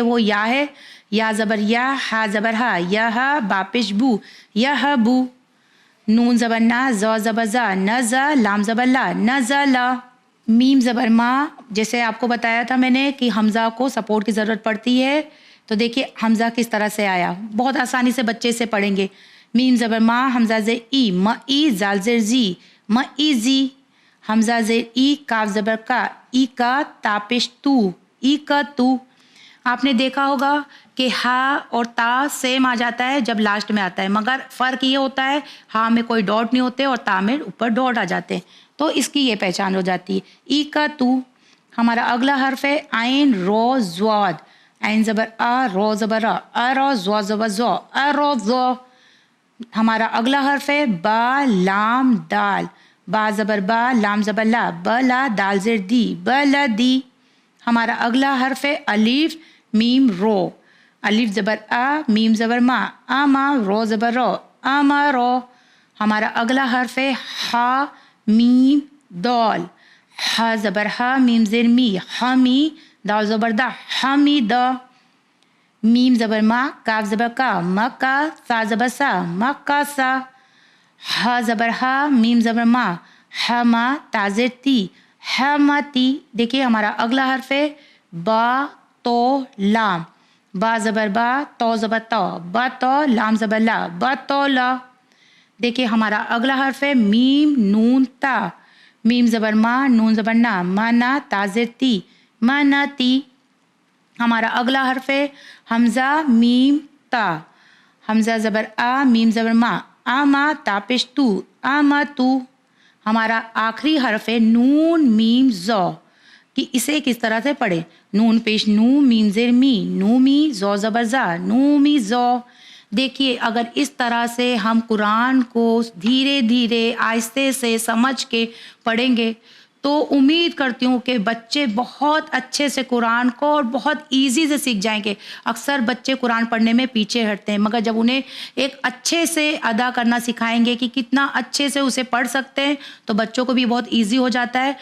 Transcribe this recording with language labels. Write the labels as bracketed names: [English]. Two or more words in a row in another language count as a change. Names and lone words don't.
[Urdu] وہ یا ہے، یا زبر یا، ہا زبر ہا، یا ہا، با پیش بو، یا ہا بو. نون زبر نا، زو زبر زا، نزا، لام زبر لا، نزلا. میم زبر ما، جیسے آپ کو بتایا تھا میں نے کہ حمزہ کو سپورٹ کی ضرورت پڑتی ہے. تو دیکھیے حمزہ کس طرح سے آیا، بہت آسانی سے بچے سے پڑھیں گے. میم زبر ما، حمزہ زیر ای، م ای، زال زیر زی، م ای زی. حمزہ زیر ای، کاف زبر کا، ای کا، تا پیش تو، ای کا تو. آپ نے دیکھا ہوگا کہ ہا اور تا سیم آ جاتا ہے جب لاسٹ میں آتا ہے، مگر فرق یہ ہوتا ہے ہا میں کوئی ڈاٹ نہیں ہوتے اور تا میں اوپر ڈاٹ آ جاتے ہیں، تو اس کی یہ پہچان ہو جاتی ہے. ای کا تو. ہمارا اگلا حرف ہے عین رو زواد. عین زبر آ، رو زبر آ، ارو، زو زبر زو، ارو زو. ہمارا اگلا حرف ہے با لام دال. با زبر با، لام زبر لا، بلا، دال زیر دی، بلا دی. ہمارا اگلا حرف ہے الف میم رو. الف زبر آ، میم زبر ما، آما، رو زبر رو، آما رو. ہمارا اگلا حرف ہے ہا میم دال. ہا زبر ہا، میم زیر می، ہمی، دال زبر دا، ہمی دا. میم زبر ما، کاف زبر کا، مکا، سا زبر سا، مکا سا. ہا زبر ہا، میم زبر ما، ہما، تا زیر تی، ہمتی. دیکھیے ہمارا اگلا حرف ہے با تو لام. با زبر با، تو زبر تو، با تو، لام زبر لا، با تو لا. دیکھیے ہمارا اگلا حرف ہے میم نون تا. میم زبر ما، نون زبر نا، مانا، تا زیر تی، مانا تی. ہمارا اگلا حرف ہے حمزہ میم تا. حمزہ زبر آ، میم زبر ما، آما، تا پیش تو، آما تو. ہمارا آخری حرف ہے نون میم زو، کہ اسے کس طرح سے پڑھیں. نون پیش نو، میم زیر می، نو می، زو زبر زا، نو می زو. دیکھیے اگر اس طرح سے ہم قرآن کو دھیرے دھیرے آہستے سے سمجھ کے پڑھیں گے تو امید کرتی ہوں کہ بچے بہت اچھے سے قرآن کو اور بہت ایزی سے سیکھ جائیں گے. اکثر بچے قرآن پڑھنے میں پیچھے ہٹتے ہیں، مگر جب انہیں ایک اچھے سے ادا کرنا سکھائیں گے کہ کتنا اچھے سے اسے پڑھ سکتے ہیں تو بچوں کو بھی بہت ایزی ہو جاتا ہے.